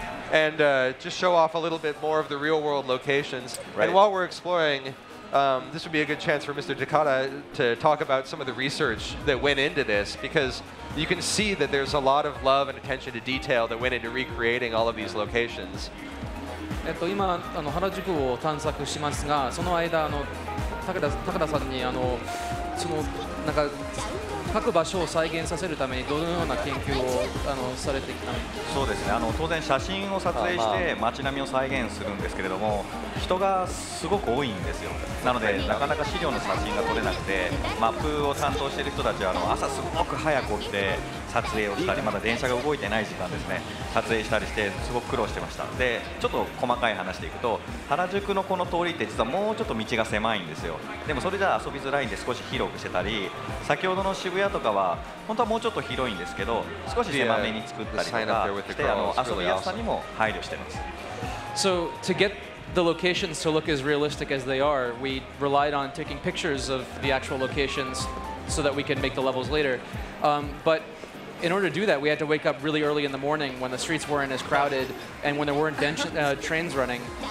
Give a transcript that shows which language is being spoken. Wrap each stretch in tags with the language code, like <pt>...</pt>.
<en>And just show off a little bit more of the real-world locations. Right. And while we're exploring, this would be a good chance for Mr. Takada to talk about some of the research that went into this, because you can see that there's a lot of love and attention to detail that went into recreating all of these locations.</en> <ja>今原宿を探索しますが、その間高田さんにそのなんか各場所を再現させるためにどのような研究をされてきたんですか？そうですね。当然写真を撮影して街並みを再現するんですけれども、人がすごく多いんですよ。なのでなかなか資料の写真が撮れなくて、マップを担当している人たちは朝すごく早く起きて撮影をしたり、まだ電車が動いてない時間ですね、撮影したりしてすごく苦労してました。で、ちょっと細かい話でいくと、原宿のこの通りって実はもうちょっと道が狭いんですよ。でもそれじゃ遊びづらいんで少し広くしてたり、先ほどの渋谷とかは本当はもうちょっと広いんですけど、少し狭めに作ったりとかして遊びやすさにも配慮してます。</ja> <en>So to get the locations to look as realistic as they are, we relied on taking pictures of the actual locations so that we could make the levels later. But in order to do that, we had to wake up really early in the morning when the streets weren't as crowded and when there weren't trains running.</en>